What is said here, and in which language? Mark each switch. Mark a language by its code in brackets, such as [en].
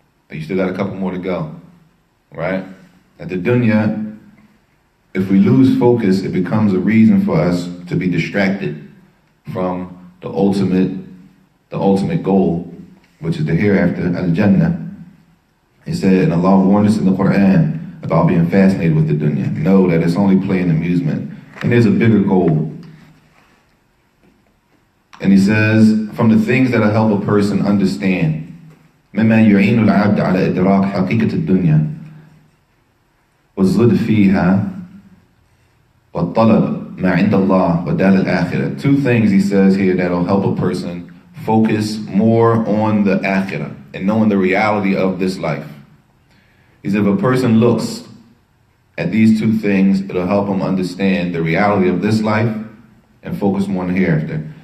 [en] You still got a couple more to go. Right? At the dunya, if we lose focus, it becomes a reason for us to be distracted from the ultimate goal, which is the hereafter, al-Jannah. He said, and Allah warned us in the Quran about being fascinated with the dunya. Know that it's only play and amusement. And there's a bigger goal. And he says, from the things that'll help a person understand, [ar] مما يعين العبد على إدراك حقيقة الدنيا والزهد فيها والطلب ما عند الله ودار الآخرة. [en] Two things he says here that'll help a person focus more on the akhirah and knowing the reality of this life. He said, if a person looks at these two things, it'll help him understand the reality of this life and focus more on the hereafter.